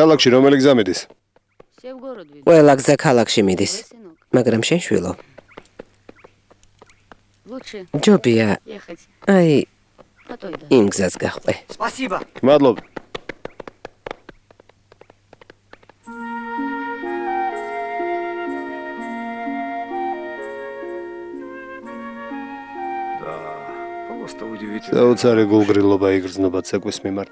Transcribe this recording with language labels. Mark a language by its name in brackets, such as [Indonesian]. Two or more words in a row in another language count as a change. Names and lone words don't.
[Georgian] ქალაქში რომელი გზა მიდის? [Russian] Все в город ведут. [Georgian] ყველა გზა ქალაქში მიდის. [Russian] Сынок, [Georgian] მაგრამ შენ შვილო, [Russian] лучше [Georgian] ჯობია, [Russian] ехать [Georgian] აი [Russian] по той дороге. [Georgian] იმ გზას გახვე. [Russian] Спасибо. [Georgian] მადლობა. [Russian] Просто удивительно. [Georgian] საოცარი გულგრილობა იგრძნობა ცეკვის მიმართ.